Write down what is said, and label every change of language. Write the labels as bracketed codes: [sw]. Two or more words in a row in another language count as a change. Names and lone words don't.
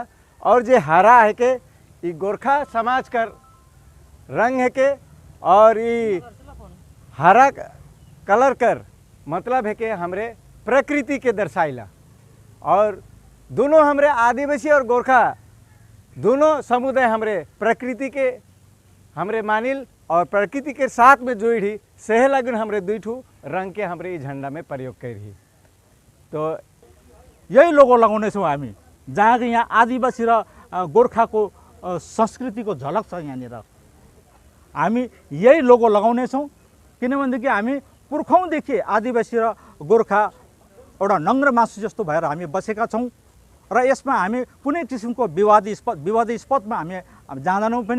[bho] और जो हरा है के ये गोरखा समाज का रंग है के, और ये हरा कलर कर मतलब है कि हमरे प्रकृति के दर्शाइला। और दोनों हमरे आदिवासी और गोरखा दोनों समुदाय हमरे प्रकृति के हमरे मानिल, और प्रकृति के साथ में जोड़ी सह लगन हमरे दुई ठू रंग के हमरे ये झंडा में प्रयोग करी। तो [ne] यही लोगो लगाउने छौँ हामी, जहाँ यहाँ आदिवासी र गोर्खाको संस्कृतिको झलक छ। यहाँनिर हामी यही लोगो लगाउने छौँ, किनभनेदेखि हामी पुर्खौँदेखि आदिवासी र गोर्खा एउटा नङ्ग्र मासु जस्तो भएर हामी बसेका छौँ, र यसमा हामी कुनै किसिमको विवादास्पदमा हामी जाँदैनौँ पनि।